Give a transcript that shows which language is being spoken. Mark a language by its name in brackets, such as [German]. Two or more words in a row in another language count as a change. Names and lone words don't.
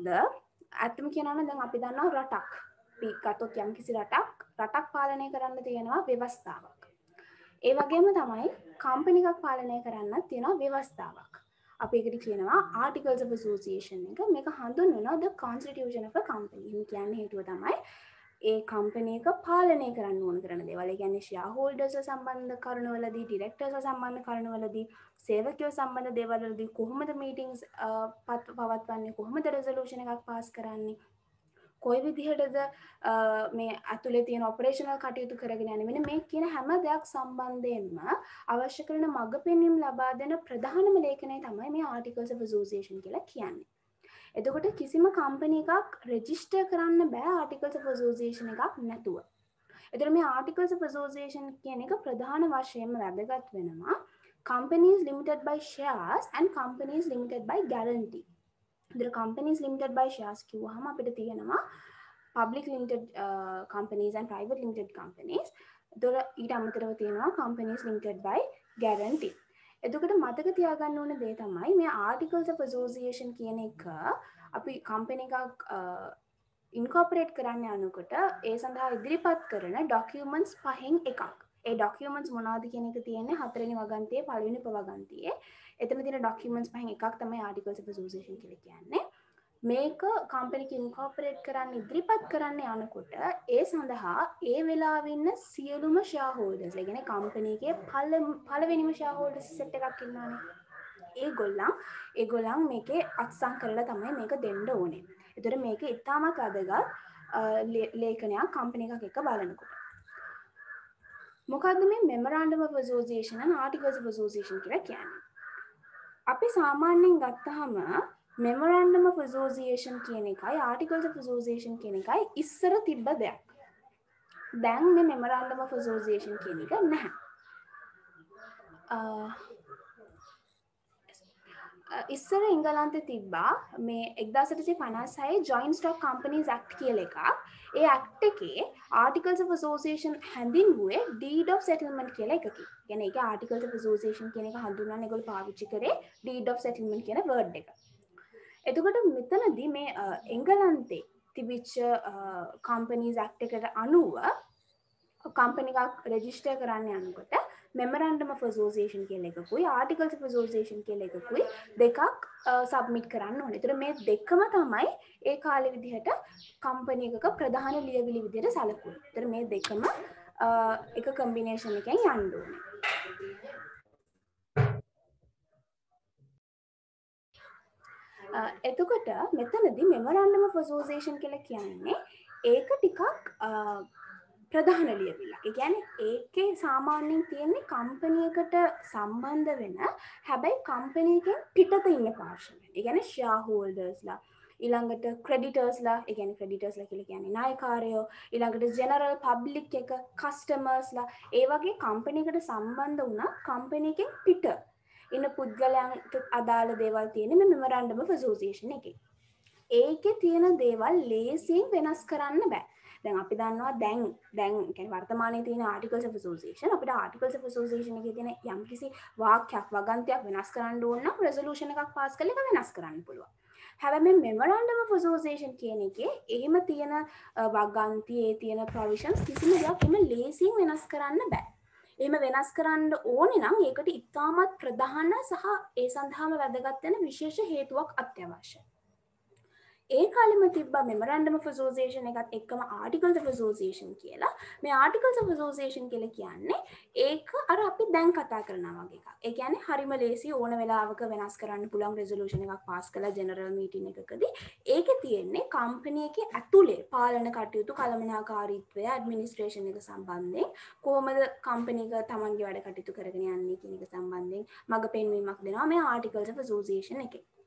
[Sinhala] ඇත්තම කියනවා නම් දැන් අපි දන්නවා රටක්. අපි ගත්තොත් යම්කිසි රටක් පාලනය කරන්න තියෙනවා ව්‍යවස්ථාවක්. ඒ වගේම තමයි කම්පැනි එකක් පාලනය කරන්නත් තියෙනවා ව්‍යවස්ථාවක්. අපි ඒකට කියනවා [English] articles of association [Sinhala] එක. මේක හඳුන්වනවා [English] the constitution of a company. [Sinhala] මේ කියන්නේ හේතුව තමයි ඒ කම්පැනි එක පාලනය කරන්න ඕන කරන දේවල්. ඒ කියන්නේ shareholders සම්බන්ධ කරුණවලදී, directors සම්බන්ධ කරුණවලදී, සේවකයෝ සම්බන්ධ දේවල් වලදී කොහොමද meetings පවත්වන්නේ, කොහොමද resolution එකක් pass කරන්නේ, කොයි විදිහටද මේ අතුලේ තියෙන ඔපරේෂනල් කටයුතු කරගෙන යන්නේ. මෙන්න මේ කියන හැම දෙයක් සම්බන්ධයෙන්ම අවශ්‍ය කරන මඟ පෙන්වීම ලබා දෙන ප්‍රධානම ලේඛනය තමයි මේ [English] articles of association [Sinhala] කියලා කියන්නේ. එතකොට කිසිම කම්පැනි එකක් රෙජිස්ටර් කරන්න බෑ [English] articles of association [Sinhala] එකක් නැතුව. එතකොට මේ [English] articles of association [Sinhala] කියන එක ප්‍රධාන වශයෙන්ම වැදගත් වෙනවා [English] companies limited by shares and companies limited by guarantee. The companies limited by shares [Sinhala] කිව්වහම අපිට තියෙනවා [English] public limited companies and private limited companies. [Sinhala] ඒතර ඊට අමතරව තියෙනවා [English] companies limited by guarantee. [Sinhala] එතකොට මතක තියාගන්න ඕන දේ තමයි මේ [English] articles of association [Sinhala] කියන එක අපි company එකක් incorporate කරන්න යනකොට ඒ සඳහා ඉදිරිපත් කරන documents පහෙන් එකක්. ඒ documents මොනවද කියන එක තියෙන්නේ 4 වෙනි වගන්තියේ පළවෙනි උපවගන්තියේ. එතන තියෙන documents පහෙන් එකක් තමයි [English] articles of association [Sinhala] කියලා කියන්නේ. මේක කම්පැනි එක ඉන්කෝපරේට් කරන්න ඉදිරිපත් කරන්න යනකොට ඒ සඳහා ඒ වෙලාවේ ඉන්න සියලුම shareholders, ඒ කියන්නේ කම්පැනි එකේ පළවෙනිම [English] shareholders set [Sinhala] එකක් ඉන්නවනේ. ඒගොල්ලන් මේකේ අත්සන් කරලා තමයි මේක දෙන්න ඕනේ. ඒතර මේක ඉතාමත් වැදගත් ලේඛනයක් කම්පැනි එකක් එක්ක බලනකොට. මොකද්ද මේ [English] memorandum of association and articles of association [Sinhala] කියලා කියන්නේ? අපි සාමාන්‍යයෙන් ගත්තාම [English] memorandum of association [Sinhala] කියන එකයි [English] articles of association [Sinhala] කියන එකයි ඉස්සර තිබ්බ දෙයක්. දැන් මේ [English] memorandum of association [Sinhala] කියන එක නැහැ. ඉස්සර එංගලන්තේ තිබ්බා මේ 1856 Joint Stock Companies Act කියලා එකක්. ඒ ඇක්ට් එකේ [English] articles of association [Sinhala] හැඳින්වුවේ [English] deed of settlement [Sinhala] කියලා එකකින්. කියන්නේ ඒක [English] articles of association [Sinhala] කියන එක හඳුන්වන්න ඒගොල්ලෝ පාවිච්චි කරේ [English] deed of settlement [Sinhala] කියන word එක. එතකොට මෙතනදී මේ එංගලන්තේ තිබිච්ච [English] companies act [Sinhala] එකට අනුව කම්පැනි එකක් රෙජිස්ටර් කරන්න යනකොට [English] memorandum of association [Sinhala] කියලා එකකුයි [English] articles of association [Sinhala] කියලා එකකුයි දෙකක් සබ්මිට් කරන්න ඕනේ. ඒතර මේ දෙකම තමයි ඒ කාලේ විදිහට කම්පැනි එකක ප්‍රධාන ලියවිලි විදිහට සැලකුවේ. ඒතර මේ දෙකම එක කම්බිනේෂන් එකෙන් යන්න ඕනේ. එතකොට මෙතනදී [English] memorandum of association [Sinhala] කියලා කියන්නේ ඒක ටිකක් ප්‍රධාන ලියවිල්ලක්. ඒ කියන්නේ ඒකේ සාමාන්‍යයෙන් තියෙන්නේ කම්පැනි එකට සම්බන්ධ වෙන හැබැයි කම්පැනි එකෙන් පිටත ඉන්න පාර්ශ්ව. ඒ කියන්නේ shareholdersලා, ඊළඟට creditorsලා, ඒ කියන්නේ creditorsලා කියලා කියන්නේ නායකාරයෝ, ඊළඟට [English] general public [Sinhala] එක, customersලා, ඒ වගේ කම්පැනි එකට සම්බන්ධ වුණා කම්පැනි එකෙන් පිට ඉන්න පුද්ගලයන්ට අදාළ දේවල් තියෙන මේ [English] memorandum of association [Sinhala] එකේ. ඒකේ තියෙන දේවල් ලේසියෙන් වෙනස් කරන්න බෑ. දැන් අපි දන්නවා දැන් කියන්නේ වර්තමානයේ තියෙන [English] articles of association [Sinhala] අපිට [English] articles of association [Sinhala] එකේ තියෙන යම්කිසි වාක්‍යයක් වගන්තියක් වෙනස් කරන්න ඕන නම් resolution එකක් pass කරලා ඒක වෙනස් කරන්න පුළුවන්. හැබැයි මේ [English] memorandum of association [Sinhala] කියන එකේ එහෙම තියෙන වගන්තියේ තියෙන provisions කිසිම දෙයක් එහෙම ලේසියෙන් වෙනස් කරන්න බෑ. එහෙම වෙනස් කරන්න ඕනේ නම් ඒකට ඉතාමත් ප්‍රධාන සහ ඒ සඳහාම වැදගත් වෙන විශේෂ හේතුවක් අත්‍යවශ්‍යයි. ඒ කාලෙම තිබ්බා [English] memorandum of association [Sinhala] එකත් එක්කම [English] articles of association [Sinhala] කියලා. මේ [English] articles of association [Sinhala] කියලා කියන්නේ ඒක අර අපි දැන් කතා කරනවා වගේ එකක්. ඒ කියන්නේ හරිම ලේසි ඕන වෙලාවක වෙනස් කරන්න පුළුවන් resolution එකක් පාස් කළා [English] general meeting [Sinhala] එකකදී. ඒකේ තියෙන්නේ company එකේ ඇතුලේ පාලන කටයුතු කළමනාකාරීත්වය administration එක සම්බන්ධයෙන් කොහොමද company එක තමන්ගේ වැඩ කටයුතු කරගෙන යන්නේ කියන එක සම්බන්ධයෙන් මඟ පෙන්වීමක් දෙනවා මේ [English] articles of association [Sinhala] එකේ.